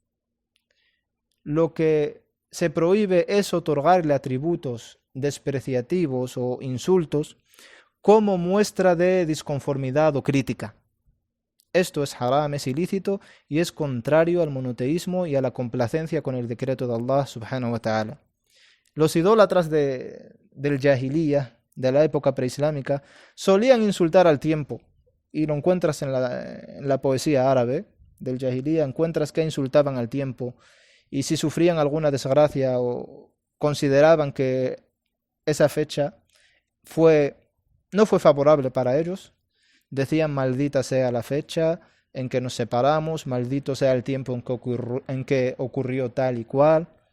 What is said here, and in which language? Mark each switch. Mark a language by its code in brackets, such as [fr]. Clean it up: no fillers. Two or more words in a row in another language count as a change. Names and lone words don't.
[es] Lo que se prohíbe es otorgarle atributos despreciativos o insultos como muestra de disconformidad o crítica. Esto es haram, es ilícito y es contrario al monoteísmo y a la complacencia con el decreto de Allah [ar] سبحانه وتعالى. [es] Los idólatras del Jahiliya, de la época preislámica, solían insultar al tiempo, y lo encuentras en la poesía árabe del Jahiliya, encuentras que insultaban al tiempo, y si sufrían alguna desgracia o consideraban que esa fecha no fue favorable para ellos, decían maldita sea la fecha en que nos separamos, maldito sea el tiempo en que ocurrió tal y cual.